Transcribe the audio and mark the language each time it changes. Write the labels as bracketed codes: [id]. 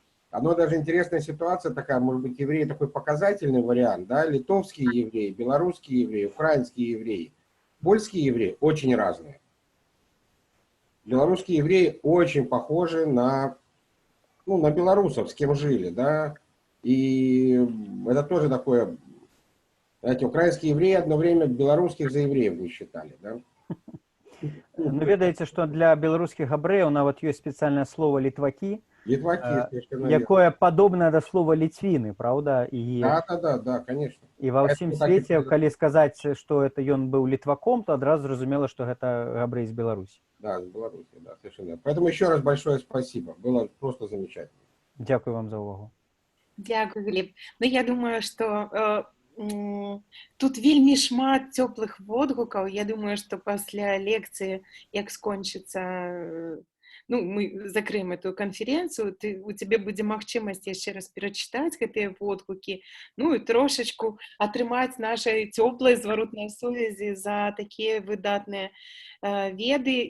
[ru] Оно даже интересная ситуация такая, может быть, евреи такой показательный вариант, да, литовские евреи, белорусские евреи, украинские евреи, польские евреи очень разные. Белорусские евреи очень похожи на, ну, на белорусов, с кем жили, да, и это тоже такое. Знаете, украинские евреи одно время белорусских за евреев не считали, да? [be] Ну, ведаеце, што для беларускіх габрэяў нават ёсць спецыяльнае слово літвакі, якое падобнае да слова ліцвіны, правда? [ru] Да, конечно. [be] І ва ўсім свеце, калі сказаць, што это ён быў літваком, то адразу зразумела, што гэта габрэй з Беларусі. [ru] Да, с Беларуси, да, совершенно. Поэтому еще раз большое спасибо. Было просто замечательно. [uk] Дякую вам за увагу. Дякую, Глеб. [be] Ну, я думаю, што тут вельмі шмат цёплых водгукаў. Я думаю, што пасля лекцыі, як скончыцца, ну, мы закрыем эту канферэнцыю, у цябе будзе магчымасць яшчэ раз перачытаць гэтыя водгукі, ну і трошачку атрымаць нашай цёплай зваротнай сувязі за такія выдатныя веды.